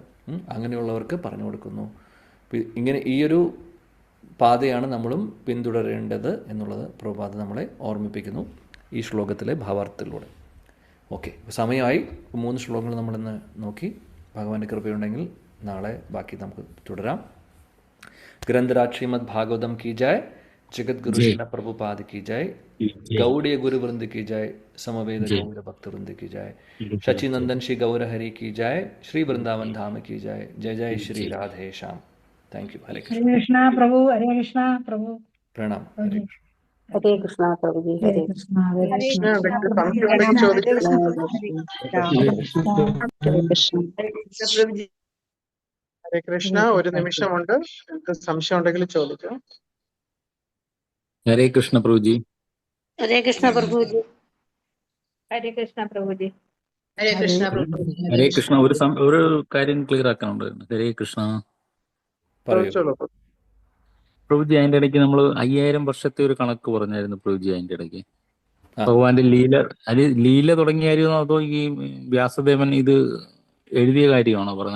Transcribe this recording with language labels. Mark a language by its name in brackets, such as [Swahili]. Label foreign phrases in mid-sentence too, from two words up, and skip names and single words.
[Malayalam] അങ്ങനെയുള്ളവർക്ക് പറഞ്ഞു കൊടുക്കുന്നു. ഇങ്ങനെ ഈയൊരു പാതയാണ് നമ്മളും പിന്തുടരേണ്ടത് എന്നുള്ളത് പ്രഭുപാദ് നമ്മളെ ഓർമ്മിപ്പിക്കുന്നു ഈ ശ്ലോകത്തിലെ ഭാവാർത്ഥത്തിലൂടെ. ഓക്കെ, സമയമായി. 3 ശ്ലോകങ്ങൾ നമ്മളിന്ന് നോക്കി. ഭഗവാന്റെ കൃപയുണ്ടെങ്കിൽ നാളെ ബാക്കി നമുക്ക് തുടരാം. [Hindi] ग्रंथराज श्रीमद् भागवतम् की जय, जगत गुरु श्रील प्रभुपाद की जय, गौड़ीय गुरु वृंद की जय, समवेद गौर भक्त वृंद की जय, शचीनंदन श्री गौर हरि की जय, श्री वृंदावन धाम की जय. जय जय श्री राधे श्याम. [English] thank you. [Hindi] हरे कृष्णा प्रभु, हरे कृष्णा प्रभु. प्रणाम. हरे कृष्णा प्रभु जी, हरे कृष्णा. हरे कृष्णा [Malayalam] ഹരേ കൃഷ്ണ. ഒരു നിമിഷമുണ്ട്, നിങ്ങൾക്ക് സംശയം ഉണ്ടെങ്കിൽ ചോദിക്കാം. [Hindi] हरे कृष्ण प्रभु जी. हरे कृष्णा प्रभु जी. [Malayalam] ഹരേ കൃഷ്ണ പ്രഭുജി. ഹരേ കൃഷ്ണ പ്രഭു. ഹരേ കൃഷ്ണ. ഒരു കാര്യം ക്ലിയർ ആക്കാനുണ്ടായിരുന്നു. ഹരേ കൃഷ്ണ. പറയൂ. ചോദിച്ചോളൂ. പ്രഭുജി, അതിന്റെ ഇടയ്ക്ക് നമ്മൾ 5000 വർഷത്തെ ഒരു കണക്ക് പറഞ്ഞായിരുന്നു പ്രഭുജി. അതിന്റെ ഇടയ്ക്ക് ആ. ഭഗവാന്റെ ലീല തുടങ്ങിയായിരുന്നോ അതോ ഈ വ്യാസദേവൻ ഇത് എഴുതിയ കാര്യമാണോ പറഞ്ഞത്?